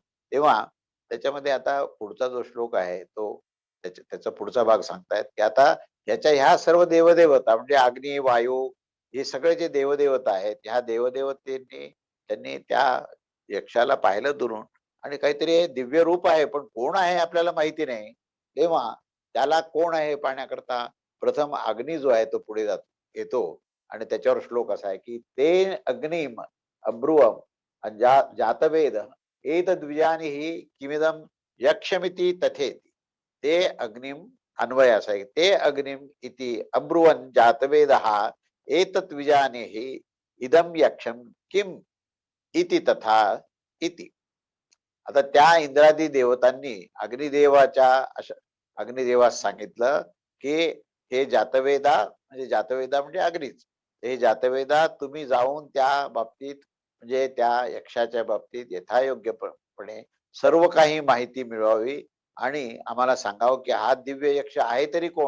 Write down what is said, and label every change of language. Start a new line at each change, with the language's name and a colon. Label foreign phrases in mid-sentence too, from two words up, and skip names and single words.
Marathi: तेव्हा त्याच्यामध्ये आता पुढचा जो श्लोक आहे तो त्याचा पुढचा भाग सांगतायत की आता याच्या ह्या सर्व देवदेवता म्हणजे अग्नी, वायू हे सगळे जे देवदेवता आहेत, ह्या देवदेवतेंनी त्यांनी त्या यक्षाला पाहिलं दुरून आणि काहीतरी हे दिव्य रूप आहे, पण कोण आहे आपल्याला माहिती नाही. तेव्हा त्याला कोण आहे हे पाहण्याकरता प्रथम अग्नी जो आहे तो पुढे येतो आणि त्याच्यावर श्लोक असा आहे की
Sanskrit: ते अग्निम अब्रुवम जातवेद एतद्विजानीहि किमिदं यक्षमिति तथेति. ते अग्निम
Marathi: अन्वय असा आहे
Sanskrit: ते अग्निम इति अब्रुवन जातवेदः एतत् विजानीहि इदम यक्षम किम इति तथा इति.
Marathi: आता त्या इंद्रादी देवतांनी अग्निदेवास सांगितलं की हे जातवेदा म्हणजे जातवेदा म्हणजे अग्नीच, हे जातवेदा तुम्ही जाऊन त्या बाबतीत म्हणजे त्या यक्षाच्या बाबतीत यथायोग्यपणे सर्व काही माहिती मिळवावी आणि आम्हाला सांगावं की हा दिव्य यक्ष आहे तरी कोण.